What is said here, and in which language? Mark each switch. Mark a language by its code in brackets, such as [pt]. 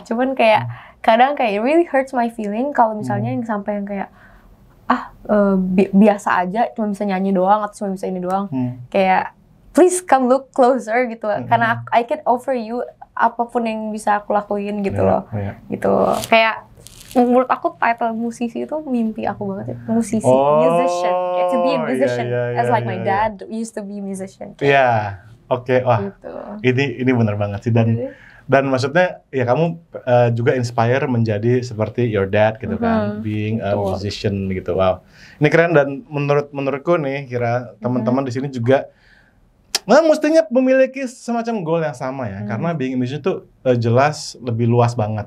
[id] Cuman kayak kadang kayak [en] it really hurts my feeling [id] kalau misalnya yang sampai yang kayak biasa aja cuma bisa nyanyi doang atau cuma bisa ini doang. Kayak [en] please come look closer [id] gitu. Karena [en] I can offer you [id] apapun yang bisa aku lakuin gitu loh. Gitu. Kayak menurut aku title musisi itu mimpi aku banget ya. [en] Musician. To be a musician. As like my dad used to be a musician. [id] Iya. Oke. Wah. Gitu. Ini benar banget sih dan maksudnya ya kamu juga inspire menjadi seperti [en] your dad [id] gitu kan, [en] being a musician [id] gitu. Wow. Ini keren dan menurutku nih kira teman-teman di sini juga mestinya memiliki semacam goal yang sama ya, karena [en] being a musician [id] tuh jelas lebih luas banget.